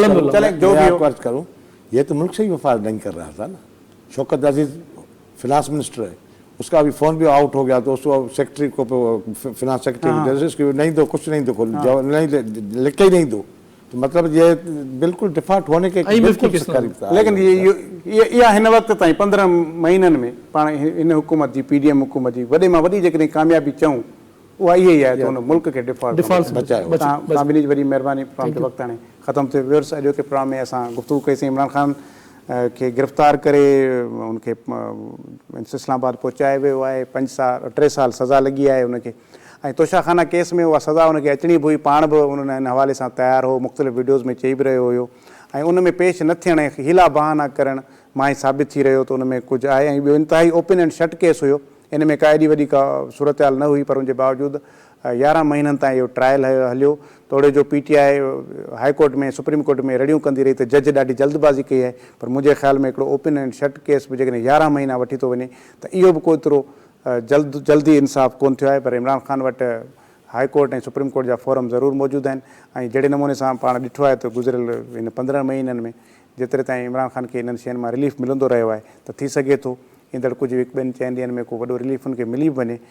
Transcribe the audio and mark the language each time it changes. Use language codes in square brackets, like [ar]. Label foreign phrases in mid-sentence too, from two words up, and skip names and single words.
[ur] چلے جو بھی عرض کروں، یہ تو ملک سے ہی وفاد نہیں کر رہا تھا نا. شوکت عزیز [en] finance minister [ur] ہے، اس کا ابھی فون بھی آؤٹ ہو گیا، تو اس کو سیکرٹری کو, [en] finance secretary [ur] نہیں دو، کچھ نہیں دو، نہیں لکھ کے ہی نہیں دو، تو مطلب یہ بالکل ڈیفالٹ ہونے کے قریب تھا. [sd] लेकिन ये हिन वक्त ताईं 15 महीननि में पाण इन हुकूमत जी, PDM हुकूमत जी वॾे मां वॾी जेकॾहिं कामयाबी चऊं उहा इहा ई आहे त हुन मुल्क खे डिफॉल्ट बचायो। तव्हां ॿिन्ही वॾी महिरबानी। प्रोग्राम जो वक़्तु हाणे ख़तमु थियो। व्यूअर्स, अॼोके प्रोग्राम में असां गुफ़्तगू कईसीं इमरान ख़ान खे गिरफ़्तार करे उनखे इस्लामाबाद पहुचायो वियो आहे। 3 साल सज़ा लॻी आहे उनखे, ऐं तोशाखाना केस में उहा सज़ा उनखे अचणी बि हुई। पाण बि उन्हनि हिन हवाले सां तयारु हो, मुख़्तलिफ़ वीडियोज़ में चई बि रहियो हुयो। ऐं उन में पेश न थियण ऐं हीला बहाना करणु मां ई साबित थी रहियो त उन में कुझु आहे। ऐं ॿियो इंतिहाई [en] open and shut case [sd] हुयो, इन में का एॾी वॾी का सूरत हाल न हुई, पर उनजे बावजूदि 11 महीननि ताईं इहो ट्रायल हलियो। तोड़े जो PTI हाई कोर्ट में सुप्रीम कोर्ट में रड़ियूं कंदी रही त जज ॾाढी जल्दबाज़ी कई आहे, पर मुंहिंजे ख़्याल में हिकिड़ो [en] open and shut case [sd] बि जेकॾहिं 11 महीना वठी थो वञे त इहो बि को एतिरो जल्दी इंसाफ़ कोन थियो आहे। पर इमरान ख़ान वटि हाई कोर्ट ऐं सुप्रीम कोर्ट जा फोरम ज़रूरु मौजूदु आहिनि। ऐं जहिड़े नमूने सां पाण ॾिठो आहे त गुज़िरियल इन 15 महीननि में जेतिरे ताईं इमरान ख़ान खे इन्हनि शयुनि मां रिलीफ मिलंदो रहियो आहे त थी सघे थो ईंदड़ कुझु 1-2 ॾींहंनि में को वॾो रिलीफ उनखे मिली बि वञे।